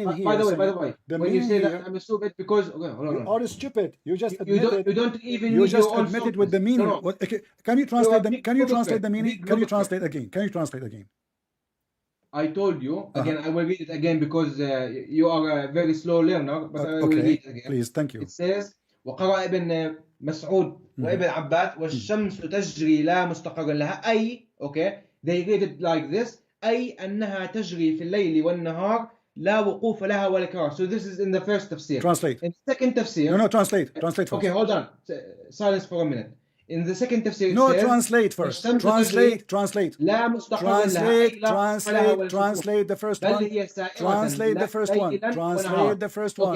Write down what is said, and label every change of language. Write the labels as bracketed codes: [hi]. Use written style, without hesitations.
[en] By the way, when you say that I'm stupid because you are stupid. You just admitted. You don't even. You just admitted with the meaning. No. Okay. Can you translate the? Can you translate the meaning? Can you translate again? I told you again. I will read it again because you are a very slow learner. But I will read it again. Please, thank you. It says [ar] وقرأ ابن مسعود وابن عباس والشمس تجري لا مستقر لها أي [en] okay they read it like this [ar] أي أنها تجري في الليل والنهار لا وقوف لها ولا كرار. [en] So this is in the first tafsir. Translate. In the second tafsir. No, translate first. Okay, hold on. Silence for a minute. In the second tafsir, says, translate first. Translate. [ar] لا مستقر لها [en] translate the first one. Translate the first one.